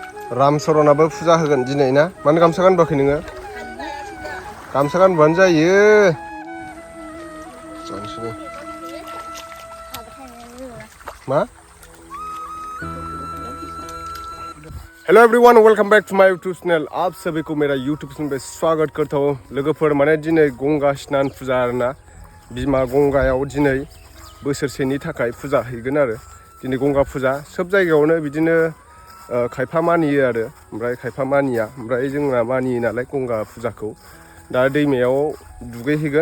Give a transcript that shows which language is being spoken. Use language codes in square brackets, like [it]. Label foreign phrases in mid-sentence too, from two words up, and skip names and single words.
[brx] रामचरनाबो फुजा होगोन दिनै ना? मानो गामसा गानबोआखै नोङो? गामसा गानबानो जायो। जानोसै मा? [en] hello everyone, welcome back to my YouTube channel. [hi] आप सभी को मेरा यूट्यूब चैनल पे स्वागत करता हूँ। [brx] लोगोफोर माने दिनै गंगा स्नान फुजा आरोना, बिमा गंगायाव दिनै बोसोरसेनि थाखाय फुजा हैगोन आरो। दिनै गंगा फुजा सब जायगायावनो बिदिनो खायफा मानियो आरो ओमफ्राय खायफा मानिया। ओमफ्राय जोंना मानियो नालाय गंगा फुजाखौ दा दैमायाव दुगैहैगोन।